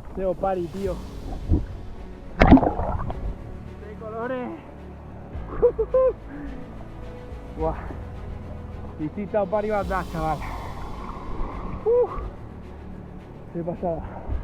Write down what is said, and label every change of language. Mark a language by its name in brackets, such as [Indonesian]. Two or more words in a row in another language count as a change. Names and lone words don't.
[Basque] opari, [Spanish] tío. De colores. [Basque] Buah. Visita opari bat da, [Spanish] chaval. Qué pasada.